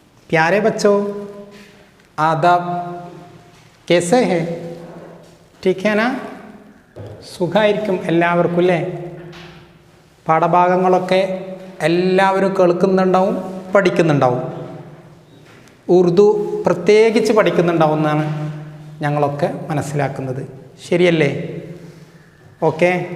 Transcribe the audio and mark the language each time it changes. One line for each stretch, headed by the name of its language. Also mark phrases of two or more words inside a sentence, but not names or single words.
Urdu: پیارے بچوں آداب، کیسے ہیں? ٹھیک ہے نا?
Malayalam: സുഖമായിരിക്കും എല്ലാവർക്കും അല്ലേ? പാഠഭാഗങ്ങളൊക്കെ എല്ലാവരും കേൾക്കുന്നുണ്ടാവും, പഠിക്കുന്നുണ്ടാവും. ഉറുദു പ്രത്യേകിച്ച് പഠിക്കുന്നുണ്ടാവും എന്നാണ് ഞങ്ങളൊക്കെ മനസ്സിലാക്കുന്നത്. ശരിയല്ലേ? ഓക്കെ.